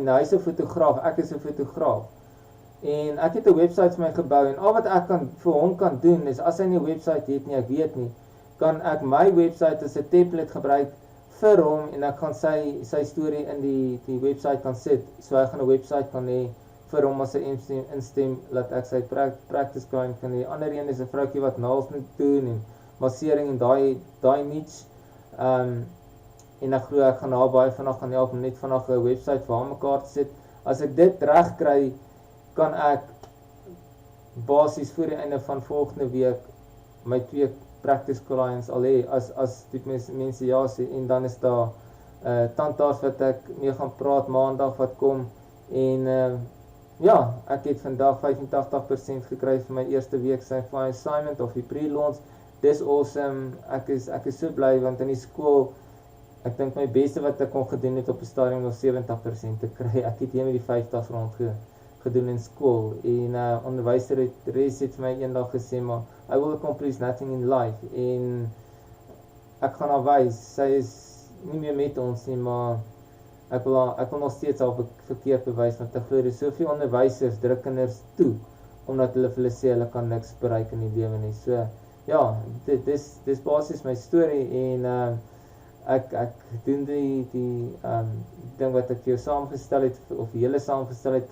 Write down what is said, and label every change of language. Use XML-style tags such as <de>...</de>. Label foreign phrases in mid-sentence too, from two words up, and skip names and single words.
<af>Nou, hy is 'n fotograaf, ek is 'n fotograaf, en ek het 'n website vir my gebou, en al wat ek vir hom kan doen, is as hy nie 'n website het nie, ek weet nie, kan ek my website as 'n template gebruik vir hom, en ek kan sy storie in die website kan sit, so hy gaan 'n website kan hê vir hom as hy instem, laat ek sy</af> <en>practice client</en> <af>kan hê. Ander een is 'n vroukie wat nails moet doen, en massering, en daai niche, en ek glo ek gaan haar baie vandag gaan help om net vandag 'n website vir haar mekaar te sit. As ek dit reg kry, kan ek basies voor die einde van volgende week my 2</af> <en>practice clients</en> <af>al hê, as die mense ja sê, en dan is daar tandarts wat ek mee gaan praat maandag wat kom, en ja, ek het vandag 85% gekry vir my eerste week sy</af> <en>fly assignment</en> <af>of die pre-launch. Dis awesome, ek is so bly, want in die skool, ek dink my beste wat ek kon gedoen het op 'n stadium was 70% te kry. Ek het hier met die 50 rond gedoen in skool, en onderwyser het vir my eendag gesê, maar</af> <en>I will accomplish nothing in life,</en> <af>en ek gaan haar wys, sy is nie meer met ons nie, maar ek wil nog steeds al verkeerd bewys, want ek glo dis soveel onderwysers druk kinders toe, omdat hulle vir hulle sê hulle kan niks bereik in die lewe nie. So ja, dis basies my storie, en ek doen die ding wat ek vir jou saamgestel het, of julle saamgestel het.</af>